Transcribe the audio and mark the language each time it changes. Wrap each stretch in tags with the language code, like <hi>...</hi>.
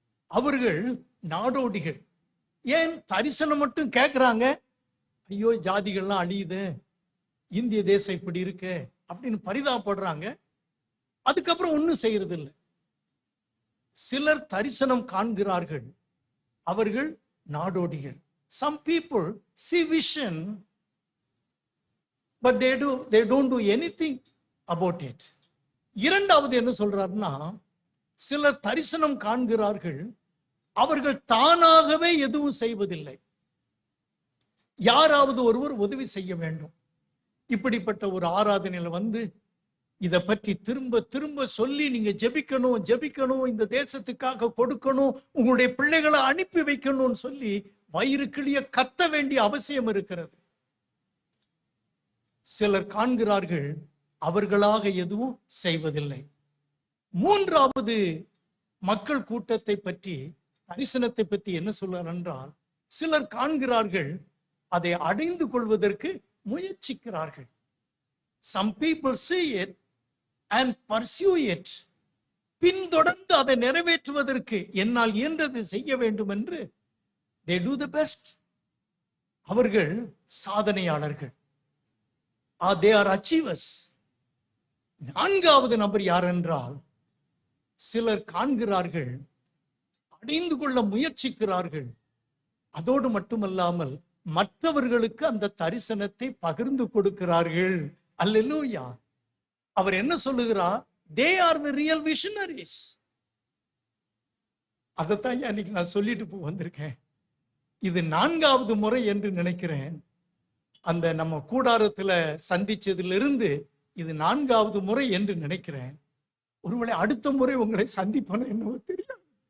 <ta>அவர்கள் நாடோடிகள். ஏன் தரிசனம் மட்டும் கேட்கிறாங்க? ஐயோ, ஜாதிகள்லாம் அழியுது, இந்திய தேசம் இப்படி இருக்கு அப்படின்னு பரிதாபப்படுறாங்க. அதுக்கப்புறம் ஒன்னும் செய்யறது இல்லை. சிலர் தரிசனம் காண்கிறார்கள், அவர்கள் நாடோடிகள்.</ta> <en>Some people see vision but they don't do anything about it.</en> <ta>இரண்டாவது என்ன சொல்றாருன்னா, சிலர் தரிசனம் காண்கிறார்கள், அவர்கள் தானாகவே எதுவும் செய்வதில்லை, யாராவது ஒருவர் உதவி செய்ய வேண்டும். இப்படிப்பட்ட ஒரு ஆராதனையில வந்து இதை பற்றி திரும்ப திரும்ப சொல்லி நீங்க ஜெபிக்கணும் ஜெபிக்கணும், இந்த தேசத்துக்காக கொடுக்கணும், உங்களுடைய பிள்ளைகளை அனுப்பி வைக்கணும்னு சொல்லி வயிறு கிளிய கத்த வேண்டிய அவசியம் இருக்கிறது. சிலர் காண்கிறார்கள், அவர்களாக எதுவும் செய்வதில்லை. மூன்றாவது மக்கள் கூட்டத்தை பற்றி, தரிசனத்தை பற்றி என்ன சொல்றார் என்றால், சிலர் காண்கிறார்கள், அதை அடைந்து கொள்வதற்கு முயற்சிக்கிறார்கள்.</ta> <en>Some people see it and pursue it.</en> <ta>பின்தொடர்ந்து அதை நிறைவேற்றுவதற்கு என்னால் இயன்றது செய்ய வேண்டும் என்று</ta> <en>they do the best.</en> <ta>அவர்கள் சாதனையாளர்கள்.</ta> <en>They are achievers.</en> <ta>நான்காவது நபர் யார் என்றால், சிலர் காண்கிறார்கள், அடைந்து கொள்ள முயற்சிக்கிறார்கள், அதோடு மட்டுமல்லாமல் மற்றவர்களுக்கு அந்த தரிசனத்தை பகிர்ந்து கொடுக்கிறார்கள். அல்லேலூயா. அவர் என்ன சொல்லுகிறார்?</ta> <en>They are the real visionaries.</en> <ta>அதைத்தான் அன்னைக்கு நான் சொல்லிட்டு வந்திருக்கேன். இது 4வது முறை என்று நினைக்கிறேன். அந்த நம்ம கூடாரத்துல சந்திச்சதிலிருந்து இது 4வது முறை என்று நினைக்கிறேன். ஒருவேளை அடுத்த முறை உங்களை சந்திப்பன என்னவோ தெரியாது.</ta>